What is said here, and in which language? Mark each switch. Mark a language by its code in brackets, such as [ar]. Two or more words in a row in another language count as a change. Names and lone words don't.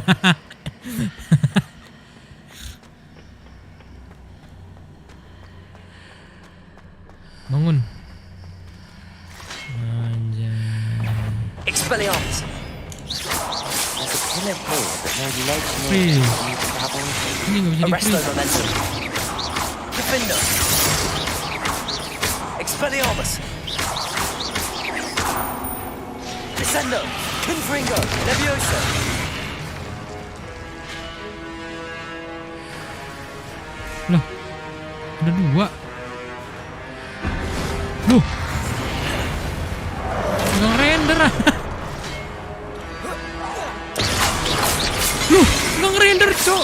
[id] Bangun. Anjay. Expelliarmus. Ini nggak bisa Arresto di-freeze. momentum. Defender. Expelliarmus. Descendo. Confringo. Levioso. Loh, Ada 2. Duh. Nggak render ah. Loh, nggak ngerender cok.